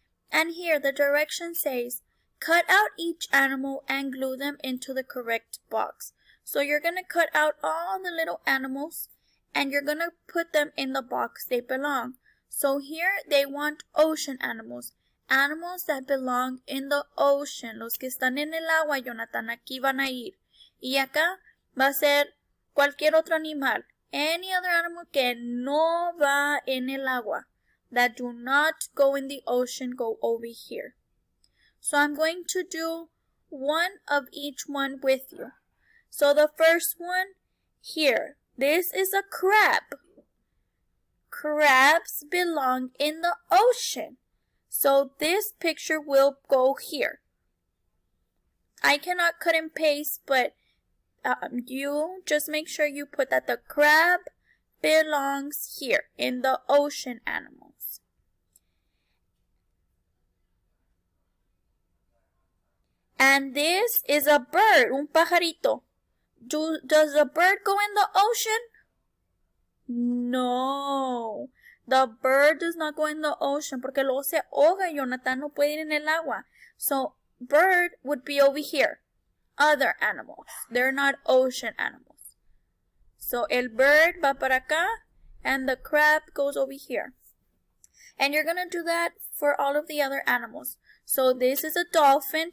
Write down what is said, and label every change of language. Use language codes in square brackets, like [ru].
[en] And here the direction says, cut out each animal and glue them into the correct box. So you're going to cut out all the little animals and you're going to put them in the box they belong. So here they want ocean animals. Animals that belong in the ocean. [es] Los que están en el agua, Jonathan, aquí van a ir. Y acá va a ser cualquier otro animal. [en] Any other animal [es] que no va en el agua. [en] That do not go in the ocean, go over here. So I'm going to do one of each one with you. So the first one here. This is a crab. Crabs belong in the ocean. So this picture will go here. I cannot cut and paste, but you just make sure you put that the crab belongs here in the ocean animals. And this is a bird, [es] un pajarito. [en] Does the bird go in the ocean? No. The bird does not go in the ocean [es] porque luego se ahoga, Jonathan, no puede ir en el agua. [en] So bird would be over here. Other animals. They're not ocean animals. So el bird [es] va para acá [en] and the crab goes over here. And you're going to do that for all of the other animals. So this is a dolphin.